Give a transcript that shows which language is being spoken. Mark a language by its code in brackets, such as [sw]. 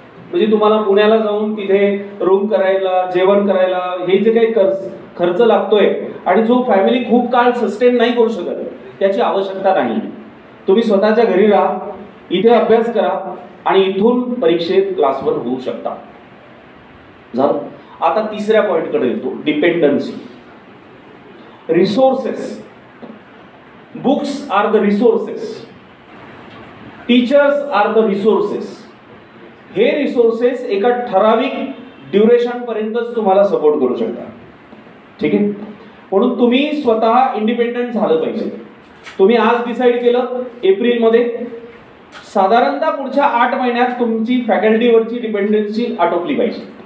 [mr] म्हणजे तुम्हाला पुण्याला जाऊन तिथे रूम करायला, जेवण करायला हे जे काही खर्च लागतोय आणि जो फॅमिली खूप काळ सस्टेन नाही करू शकत त्याची आवश्यकता नाही. तुम्ही स्वतःच्या घरी राहा, इथे अभ्यास करा आणि इथून परीक्षेत क्लासवर होऊ शकता. झालं. आता तिसऱ्या पॉइंटकडे येतो, dependency. [en] Resources. Books are the resources, teachers are the resources. [mr] हे रिसोर्सेस एका ठराविक ड्युरेशन पर्यंतच तुम्हाला सपोर्ट करू शकतात. ठीक आहे, म्हणून तुम्ही स्वतः इंडिपेंडंट झालं पाहिजे. तुम्ही आज डिसाईड केलं एप्रिलमध्ये, साधारणतः पुढच्या 8 महिन्यात तुमची फॅकल्टीवरची डिपेंडन्सी आटोपली पाहिजे.